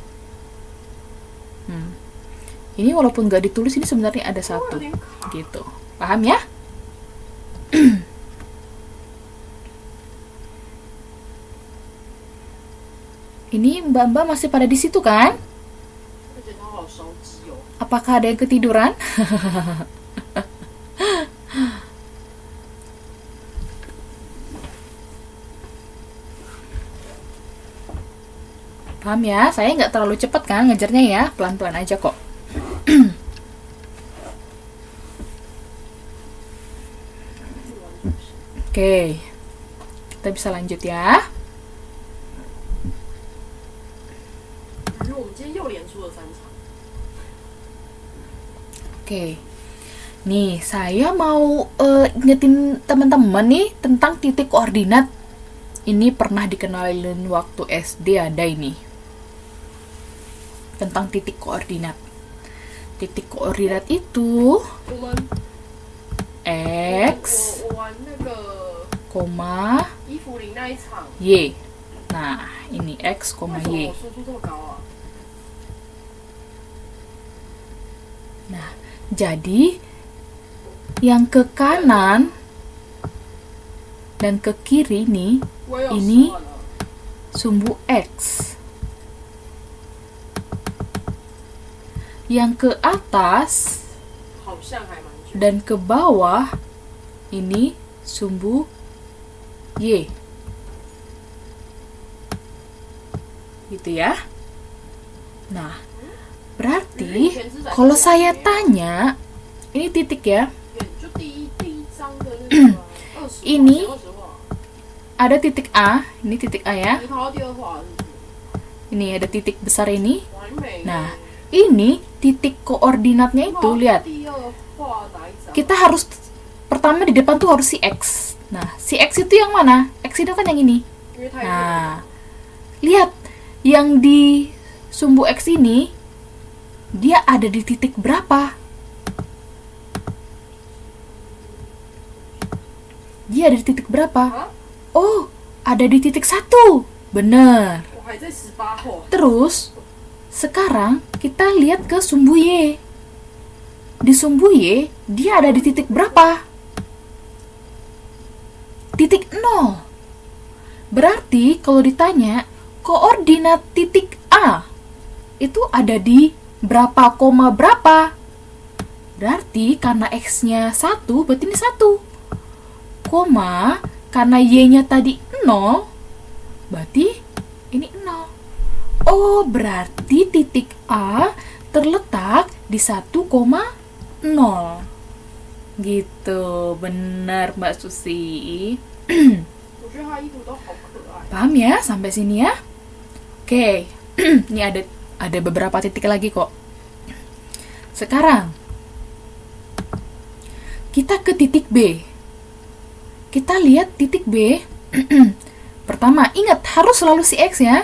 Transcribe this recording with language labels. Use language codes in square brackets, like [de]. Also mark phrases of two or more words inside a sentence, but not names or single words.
[id] Ini walaupun nggak ditulis, ini sebenarnya ada 1. Gitu. Paham ya? Ini mbak-mbak masih pada di situ kan? [zh] 而且它好烧鸡哦。 [id] Apakah ada yang ketiduran? Paham ya? Saya nggak terlalu cepat kan ngejarnya ya, pelan-pelan aja kok. Oke, kita bisa lanjut ya. [zh] 感觉我们今天又连出了3场。 [id] Oke. Nih, saya mau ingetin teman-teman nih tentang titik koordinat. Ini pernah dikenalin waktu SD ada ini. Tentang titik koordinat. Titik koordinat itu [zh] 我们 [id] X, [zh] 我玩那个 [id] koma, [zh] 衣服领那一场， [id] Y. Nah, ini X, [zh] 为 [id] Y. [zh] 什么我输出这么高啊？ [id] Nah, jadi Yang ke kanan dan ke kiri nih, [zh] 我也有 [id] ini [zh] 10了 [id] sumbu X. Yang ke atas [zh] 好像还蛮久。 [id] dan ke bawah ini sumbu Y. Gitu ya. Nah, berarti kalau saya tanya, ini titik ya. [zh] 就第一张的那个啊20 [id] ini [zh] 画写20画 [id] ada titik A, ini titik A ya. [zh] 你看到第二画是不是 [id] Ini ada titik besar ini. [zh] 完美。 [id] Nah, ini titik koordinatnya itu, lihat. [zh] 第二画哪一张？ [id] Kita harus pertama di depan tuh harus si X. Nah, si X itu yang mana? X itu kan yang ini. [zh] 因为太热了 [id] Nah, lihat yang di sumbu X ini dia ada di titik berapa? Dia ada di titik berapa? Hah? Oh, ada di titik 1. Bener. [zh] 我还在18画。 [id] Terus, sekarang kita lihat ke sumbu Y. Di sumbu Y, dia ada di titik berapa? Titik 0. Berarti kalau ditanya, koordinat titik A itu ada di berapa koma berapa? Berarti karena X-nya 1, berarti ini 1. Koma, karena Y-nya tadi 0, berarti ini 0. Oh, berarti titik A terletak di 1,0. Gitu, benar Mbak Susi. [zh] 我觉得他衣服都好可爱。 [id] Paham ya sampai sini ya? Oke, ini ada beberapa titik lagi kok. Sekarang kita ke titik B. Kita lihat titik B. Pertama, ingat harus selalu si X ya.